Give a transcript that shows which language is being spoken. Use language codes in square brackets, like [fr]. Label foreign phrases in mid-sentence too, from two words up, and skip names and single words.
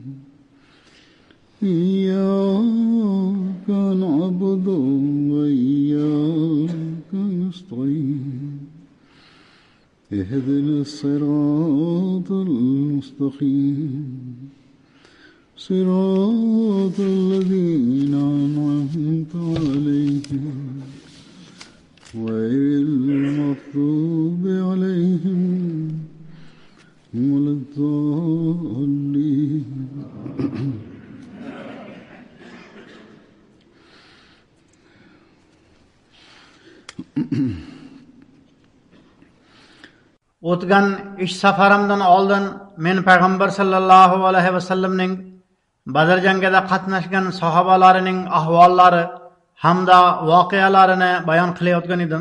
[ar] إياك نعبد وإياك نستعين اهدنا الصراط المستقيم صراط الذين أنعمت عليهم غير المغضوب عليهم ولا الضالين. [uz] O'tgan ish safarimdan oldin men payg'ambar [ar] صلى الله عليه وسلم [uz] Badr jangida qatnashgan sahobalarining ahvollari hamda voqealarini bayon qilayotgan edim.